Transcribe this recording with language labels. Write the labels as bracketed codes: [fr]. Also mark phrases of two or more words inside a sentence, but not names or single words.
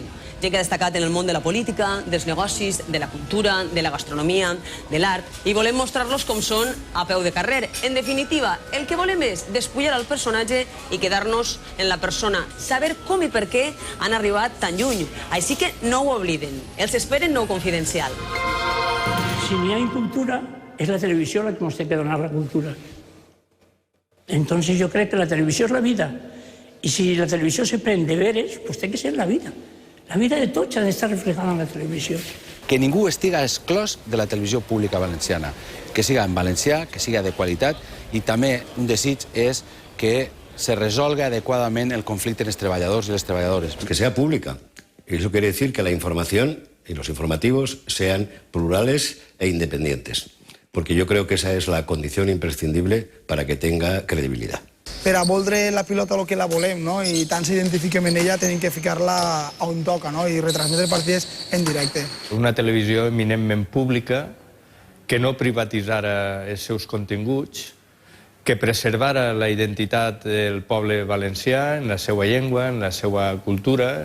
[ca] Gent que ha destacat en el món de la política, dels negocis, de la cultura, de la gastronomia, de l'art, i volem mostrar-los com són a peu de carrer. En definitiva, el que volem és despullar el personatge i quedar-nos en la persona, saber com i per què han arribat tan lluny. Així que no ho obliden. Els esperen Nou Confidencial. Si n'hi ha cultura, [es] es la televisión la que nos tiene que donar la cultura. Entonces yo creo que la televisión es la vida. Y si la televisión se prende deberes, pues tiene que ser la vida. [ca] La vida de tots ha d'estar reflejada en la televisió. Que ningú estiga exclòs de la televisió pública valenciana. Que siga en valencià, que siga de qualitat, i també un desig és que se resolga adecuadament el conflicte entre els treballadors i les treballadores. [es] Que sea pública. Y eso quiere decir que la información y los informativos sean plurales e independientes. Porque yo creo que esa es la condición imprescindible para que tenga credibilidad. [ca] Per a voldre la pilota el que la volem, no? I tant s'identifiquem en ella, tenim que ficar-la on toca, no? I retransmetre partits en directe. Una televisió eminentment pública que no privatitzara els seus continguts, que preservara la identitat del poble valencià en la seva llengua, en la seva cultura.